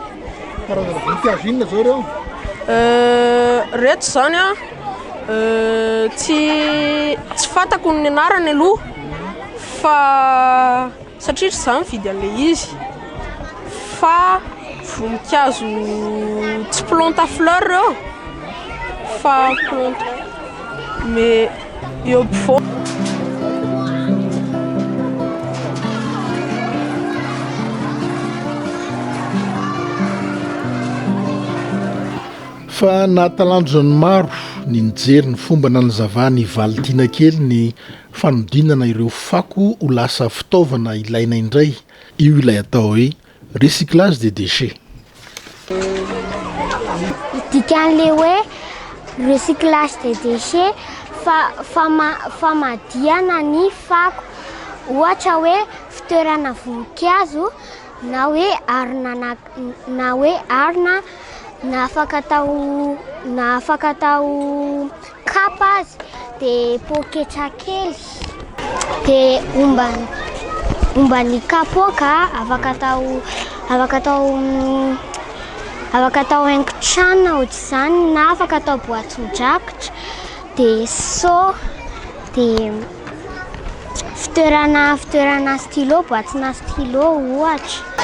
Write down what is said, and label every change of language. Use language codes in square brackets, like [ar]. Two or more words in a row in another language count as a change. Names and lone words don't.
[mg] Karazana voninkazo inona zao reo? Reto zany tsy fantako ny anarany aloha fa satria tsy zany vidy an'ilay izy fa voninkazo tsy [fr] plante à fleur [mg] reo fa [fr] plante mais [mg] eo ampovoany. Fa nahatalanjona ny maro ny nijery ny fomba nanazavany valitiana kely ny fanodinana ireo fako ho lasa fitaovana ilaina indray. Io ilay atao hoe [fr] recyclage des déchets. [mg] Dikan'ilay hoe [fr] recyclage des déchets [mg] famadiana ny fako. Ohatra hoe fitoerana voninkazo na hoe arina na afaka atao kapa azy dia poketra kely dia ombany kapoaka afaka atao haingon-trano ohatr'izany na afaka atao boatin-drakitra dia so dia fitoerana stylo, boatina stylo ohatra.